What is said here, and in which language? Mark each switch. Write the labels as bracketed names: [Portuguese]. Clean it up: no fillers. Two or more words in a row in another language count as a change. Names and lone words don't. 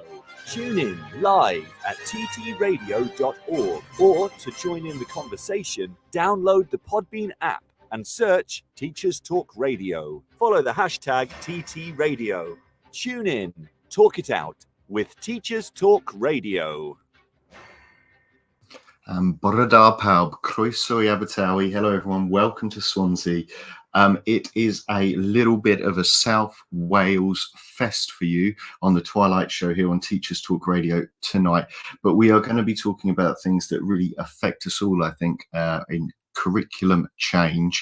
[English] Tune in live at ttradio.org, or to join in the conversation, download the Podbean app and search Teachers Talk Radio. Follow the hashtag TTRadio. Tune in, talk it out with Teachers Talk Radio. [Welsh] Bore da pawb, croeso I Abertawe. [English] Hello everyone, welcome to Swansea. It is a little bit of a South Wales fest for you on the Twilight Show here on Teachers Talk Radio tonight. But we are going to be talking about things that really affect us all, I think, in curriculum change.